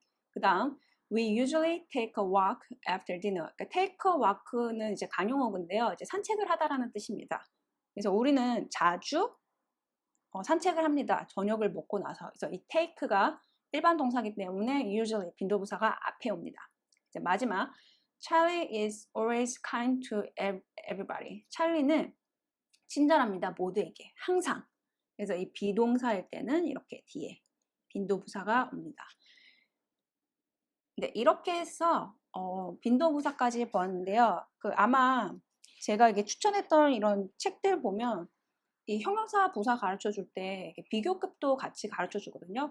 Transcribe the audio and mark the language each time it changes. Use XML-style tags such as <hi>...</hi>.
<ko>그 다음</ko> <en>We usually take a walk after dinner.</en> <ko>그러니까</ko> <en>take a walk</en> <ko>는 이제 관용어근데요. 이제 산책을 하다라는 뜻입니다. 그래서 우리는 자주 산책을 합니다. 저녁을 먹고 나서. 그래서 이 take가 일반 동사이기 때문에 usually 빈도부사가 앞에 옵니다. 이제 마지막</ko> <en>Charlie is always kind to everybody.</en> <ko>찰리는 친절합니다. 모두에게. 항상. 그래서 이 비동사일 때는 이렇게 뒤에 빈도부사가 옵니다. 네, 이렇게 해서 빈도부사까지 보았는데요. 아마 제가 이게 추천했던 이런 책들 보면 이 형용사 부사 가르쳐 줄 때 비교급도 같이 가르쳐 주거든요.</ko>